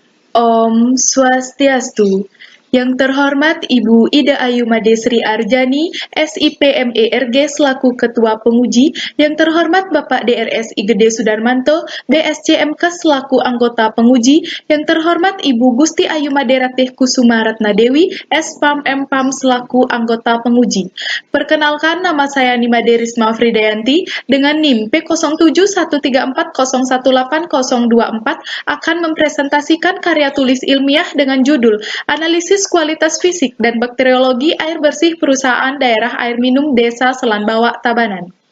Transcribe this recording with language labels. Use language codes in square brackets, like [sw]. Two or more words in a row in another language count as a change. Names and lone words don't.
[id] Om Swastiastu. Yang terhormat Ibu Ida Ayu Made Sri Arjani, SIPMERG selaku Ketua Penguji, yang terhormat Bapak DRS Igede Sudarmanto, BSCMK selaku Anggota Penguji, yang terhormat Ibu Gusti Ayu Made Ratih Kusuma Ratna Dewi, SPAM MPAM selaku Anggota Penguji. Perkenalkan, nama saya Nimade Risma Fridayanti dengan NIM P0713401804 akan mempresentasikan karya tulis ilmiah dengan judul Analisis Kualitas Fisik dan Bakteriologi Air Bersih Perusahaan Daerah Air Minum Desa Selanbawa, Tabanan.